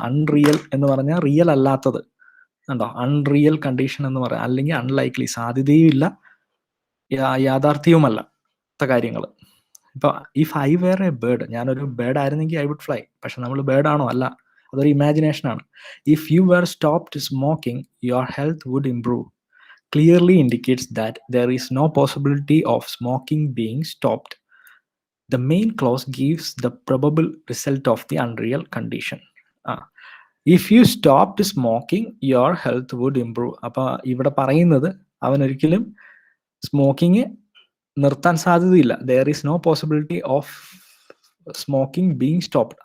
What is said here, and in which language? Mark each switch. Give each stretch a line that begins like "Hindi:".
Malayalam: Unreal എന്ന് പറഞ്ഞാൽ real അല്ലാത്തത്. കണ്ടോ? അൺറിയൽ കണ്ടീഷൻ എന്ന് പറയാം, അല്ലെങ്കിൽ അൺലൈക്ലി, സാധ്യതയും ഇല്ല യാഥാർത്ഥ്യവുമല്ല കാര്യങ്ങൾ. ഇപ്പൊ
English: if I were a bird,
Malayalam: ഞാനൊരു ബേർഡ് ആയിരുന്നെങ്കിൽ
English: I would fly.
Malayalam: പക്ഷെ നമ്മൾ ബേർഡ് ആണോ? അല്ല, അതൊരു ഇമാജിനേഷൻ ആണ്.
English: If you were stopped smoking your health would improve. Clearly indicates that there is no possibility of smoking being stopped. The main clause gives the probable result of the unreal condition. If you stopped smoking, your health would improve.
Malayalam: അപ്പോൾ ഇവിടെ പറയുന്നത് അവൻ ഒരിക്കലും smoking നിർത്താൻ സാധ്യതയില്ല.
English: There is no possibility of smoking being stopped.